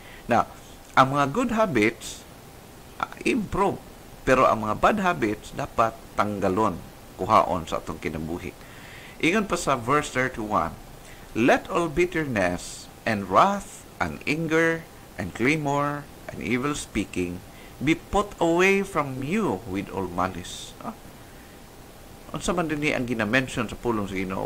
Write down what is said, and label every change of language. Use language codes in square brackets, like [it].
[ceb] Now, ang mga good habits improve, pero ang mga bad habits dapat tanggalon, kuhaon sa atong kinabuhi. Ingon pa sa verse 31, [en] let all bitterness and wrath and anger and clamor and evil speaking be put away from you with all malice. [ceb] Unsa man dinhi ang gina-mention sa pulong sa Ginoo?